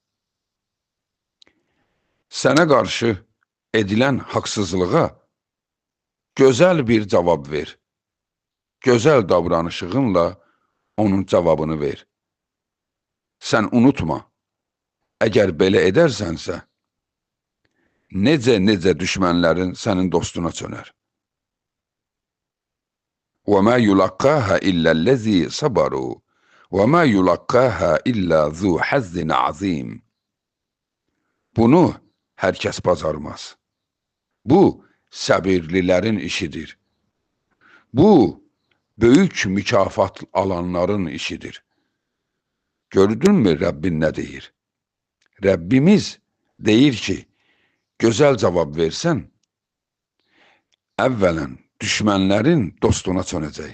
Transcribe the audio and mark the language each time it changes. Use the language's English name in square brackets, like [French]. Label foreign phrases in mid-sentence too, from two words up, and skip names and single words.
[Azerbaijani] Sənə qarşı edilən haqsızlığa gözəl bir cavab ver. Gözəl davranışığınla onun cavabını ver. Sən unutma, əgər belə edərsənsə, necə düşmənlərin sənin dostuna çönər. [Arabic] وَمَا يُلَقَّاهَا إِلَّا الَّذِي صَبَرُوا وَمَا يُلَقَّاهَا إِلَّا ذُو حَظٍّ عَظِيمٍ. [Azerbaijani] Bunu hər kəs bacarmaz. Bu, səbirlilərin işidir. Bu, böyük mükafat alanların işidir. Gördünmü Rəbbin nə deyir? Rəbbimiz deyir ki, gözəl cavab versən, əvvələn düşmənlərin dostuna çönəcək.